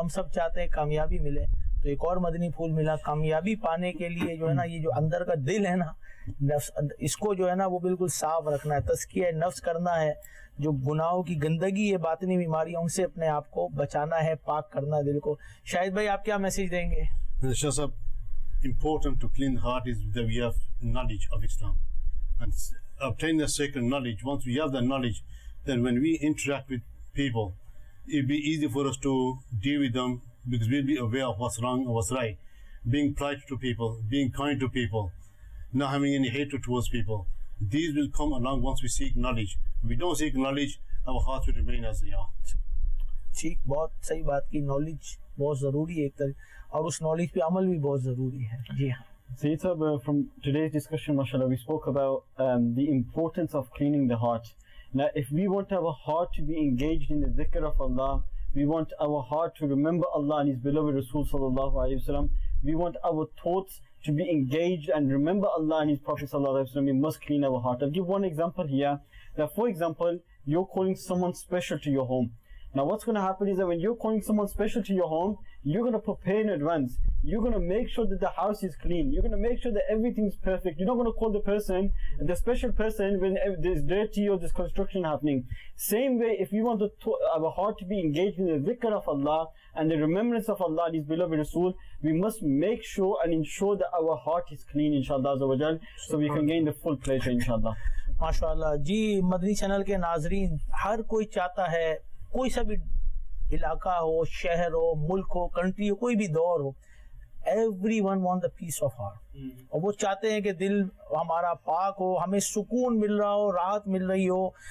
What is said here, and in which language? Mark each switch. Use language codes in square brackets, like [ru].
[ur] ہم سب چاہتے ہیں کامیابی ملے، تو ایک اور مدنی پھول ملا. کامیابی پانے کے لیے جو ہے نا، یہ جو اندر کا دل ہے نا، نفس، اس کو جو ہے نا وہ بالکل صاف رکھنا ہے، تزکیہ نفس کرنا ہے. جو گناہوں کی گندگی ہے، باطنی بیماریاں، ان سے اپنے آپ کو بچانا ہے، پاک کرنا ہے دل کو. شاہد بھائی آپ کیا میسج دیں گے؟ [en] Shah Sahab, important to clean the heart is that we have knowledge of Islam and obtain the sacred knowledge. Once we have that knowledge, then when we interact with people, it'll be easy for us to deal with them, because we'll be aware of what's wrong and what's right. Being polite to people, being kind to people, not having any hatred towards people. These will come along once we seek knowledge. If we don't seek knowledge, our hearts will remain as they are. [ur] ٹھیک، بہت صحیح بات کی. Knowledge بہت ضروری ہے ایک طرح، اور اس نالج پہ عمل بھی بہت ضروری ہے. جی ہاں. [en] Sayyid Sahab, from today's discussion, mashallah, we spoke about the importance of cleaning the heart. Now, if we want our heart to be engaged in the dhikr of Allah, we want our heart to remember Allah and His beloved Rasul sallallahu alayhi wa sallam, we want our thoughts to be engaged and remember Allah and His Prophet sallallahu alayhi wa sallam, we must clean our heart. I'll give one example here. That, for example, you're calling someone special to your home. Now what's going to happen is that when you're calling someone special to your home, you're going to prepare in advance. You're going to make sure that the house is clean. You're going to make sure that everything's perfect. You're not going to call the special person when there's dirty or there's construction happening. Same way, if we want our heart to be engaged in the dhikr of Allah and the remembrance of Allah and His beloved Rasul, we must make sure and ensure that our heart is clean, inshallah, so we can gain the full pleasure, inshallah. [ur] ماشاءاللہ. جی مدنی channel کے ناظرین، ہر کوئی چاہتا ہے، کوئی سا بھی علاقہ ہو، شہر ہو، ملک ہو، کنٹری ہو، کوئی بھی دور ہو، [en] Everyone want the peace of heart. [ur] اور وہ چاہتے ہیں کہ دل ہمارا پاک ہو، ہمیں سکون مل رہا ہو، راحت مل رہی ہو.